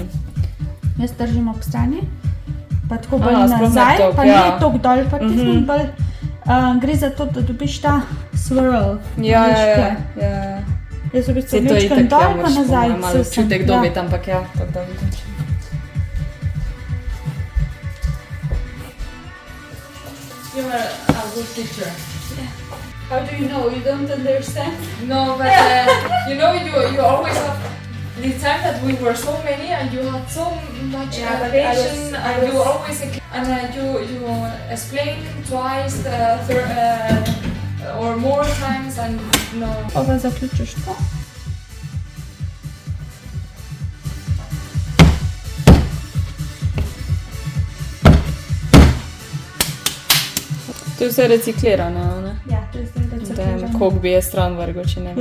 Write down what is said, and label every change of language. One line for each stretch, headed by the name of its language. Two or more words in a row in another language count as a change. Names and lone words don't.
Slovenian: Jaz držim ob strani. Pa tako bolj Aha, sploh ne nazaj, toliko, pa ja. ne toliko dol, pa tistim bolj. Gre za to, da dobiš ta swirl. Ja, Veš, ja, tle. ja. Jaz v bistvu Sej to je vlečkam itak, ja, dol, pa moraš nazaj. po mojem malo saj sem, občutek dobiti, ampak ja, tako da vidim.
English: You're a good teacher. How do you know? You don't understand? No, but you know, you always have the time that we were so many and you had so much Yeah, but patience I and you was- always you explain twice, or more times and no.
Slovenian: Ova zaključiš to. To je vse reciklirano, ne? Ja, to je zdaj reciklirano. Koliko bi je stran vrgel, če ne bi.